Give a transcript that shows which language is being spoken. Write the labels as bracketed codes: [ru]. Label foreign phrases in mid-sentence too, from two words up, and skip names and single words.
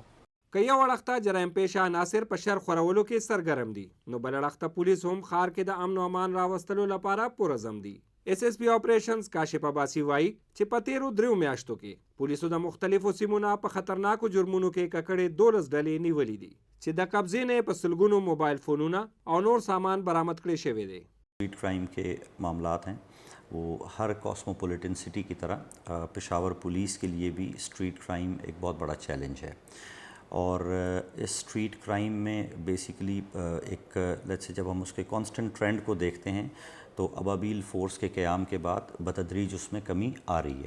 [ps] که یو اړخته جرایم پیشه عناصر په شر خورولو کې سرګرم دي نو بل اړخته پولیس هم ښار کې د امن و امان راوستلو لپاره پرعزم دي. ایس ایس پی آپریشنز کاشف عباسي وایي چې په تیرو 3 میاشتو کې پولیسو د مختلفو سیمو نه په خطرناکو جرمونو کې ککړې 12 ډلې نیولې دي چې د قبضې نه په سلګونو موبایل فونونه او نور سامان برآمد کړی شوی دی. [en] street crime [ur] کے معاملات ہیں وہ ہر [en] cosmopolitan city [ur] کی طرح پشاور پولیس کے لیے بھی [en] street crime [ur] ایک بہت بڑا چیلنج ہے. اور اس [en] street crime [ur] میں بیسکلی ایک لیٹس سے جب ہم اس کے [en] constant trend [ur] کو دیکھتے ہیں تو ابابیل فورس کے قیام کے بعد بتدریج اس میں کمی آ رہی ہے.